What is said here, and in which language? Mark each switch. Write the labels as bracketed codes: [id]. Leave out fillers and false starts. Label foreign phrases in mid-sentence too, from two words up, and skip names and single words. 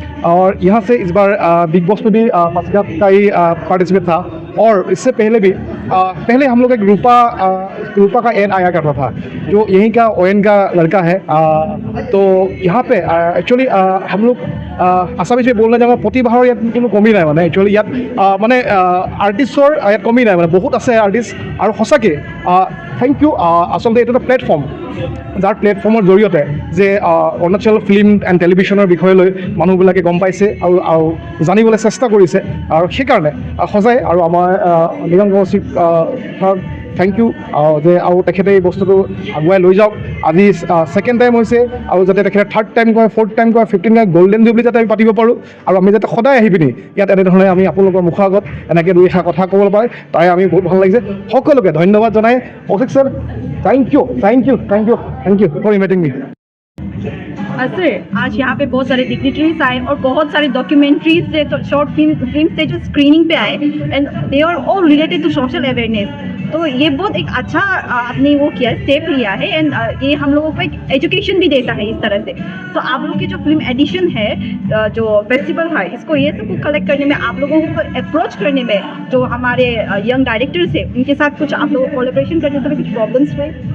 [hi] और यहाँ से इस बार बिग बॉस में भी पासीघाट का ही पार्टिसिपेट था। और इससे पहले भी पहले हम लोग एक रूपा का एड आया करता था, जो यहीं का ओएन का लड़का है। तो यहाँ पे एक्चुअली हम लोग आसामीज में बोलना जाऊँगा [as] প্ৰতিভাৰ যাত কোনো কমি নাই মানে एक्चुअली ইয়াত মানে আৰ্টিষ্টৰ ইয়াত কমি নাই মানে বহুত আছে আৰ্টিষ্ট। আৰু সঁচাকৈ [en] thank you. [as] আচলতে এইটো এটা প্লেটফৰ্ম, যাৰ প্লেটফৰ্মৰ জৰিয়তে যে অৰুণাচল ফিল্ম এণ্ড টেলিভিশ্যনৰ বিষয় লৈ মানুহবিলাকে গম পাইছে আৰু জানিবলৈ চেষ্টা কৰিছে। আৰু সেইকাৰণে সঁচাই আৰু আমাৰ নিগম কৌশিক [en] thank you [as] যে আৰু তেখেতে এই বস্তুটো আগুৱাই লৈ যাওক। আজি [en] second time [as] হৈছে, আৰু যাতে তেখেতে [en] third time [as] কৰে, [en] fourth time [as] কৰে, [en] 15 time golden jubilee [as] যাতে আমি পাতিব পাৰোঁ। আৰু আমি যাতে সদায় আহি পিনি ইয়াত এনেধৰণে আমি আপোনালোকৰ মুখৰ আগত এনেকৈ দুই এষাৰ কথা ক'ব পাৰে, তাই আমি বহুত ভাল লাগিছে। সকলোকে ধন্যবাদ জনাই কৌশিক ছাৰ, [en] Thank you thank you thank you thank you for inviting me. [hi] सर, आज यहाँ पे बहुत सारे डिग्निटरीज आए और बहुत सारे डॉक्यूमेंट्रीज से, तो [en] short film [hi] से जो स्क्रीनिंग पे आए, [en] and they are all related to social awareness. [hi] तो ये बहुत एक अच्छा आपने वो किया, स्टेप लिया है। एंड ये हम लोगों को एक एजुकेशन भी देता है इस तरह से। तो आप लोग की जो [en] film edition [hi] है, जो फेस्टिवल है, इसको ये सब कलेक्ट करने में, आप लोगों को अप्रोच करने में, जो हमारे [en] young directors [hi] है उनके साथ कुछ आप लोगों को कोलैबोरेशन करने में कुछ प्रॉब्लम्स हुए?